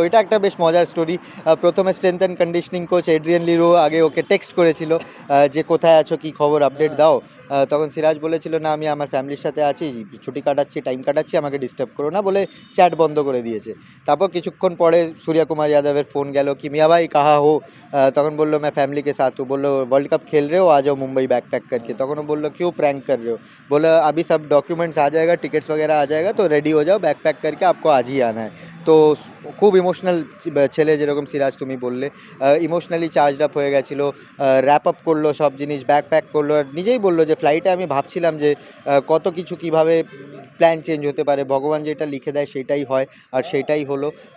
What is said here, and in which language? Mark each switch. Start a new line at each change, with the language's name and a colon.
Bangla: এটা একটা বেশ মজার স্টোরি। প্রথমে strength and conditioning coach Adrian লিরো আগে ওকে টেক্সট করেছিল যে কোথায় আছো, কী খবর, আপডেট দাও। তখন সিরাজ বলেছিল, না আমি আমার ফ্যামিলির সাথে আছি, ছুটি কাটাচ্ছি, টাইম কাটাচ্ছি, আমাকে ডিস্টার্ব করো না, বলে চ্যাট বন্ধ করে দিয়েছে। তারপর কিছুক্ষণ পরে সূর্যকুমার যাদবের ফোন গেল
Hindi: কি মিয়া ভাই কাহা হো।
Bangla: তখন বললো
Hindi: मैं फैमिली के साथ हूँ। बोलो वर्ल्ड कप खेल रहे हो, आ जाओ मुंबई बैक पैक करके। तখন बोलो क्यों प्रैंक कर रहे हो। बोला अभी सब डॉक्यूमेंट्स आ जाएगा, टिकट्स वगैरह आ जाएगा, तो रेडी हो जाओ, बैक पैक करके आपको आज ही आना है।
Bangla: তো খুব ইমোশনাল ছেলে, যেরকম সিরাজ তুমি বললে, ইমোশনালি চার্জড আপ হয়ে গেছিলো। র্যাপ আপ করলো সব জিনিস, ব্যাক প্যাক করলো। আর নিজেই বললো যে ফ্লাইটে আমি ভাবছিলাম যে কত কিছু কীভাবে প্ল্যান চেঞ্জ হতে পারে, ভগবান যেটা লিখে দেয় সেটাই হয়, আর সেটাই হলো।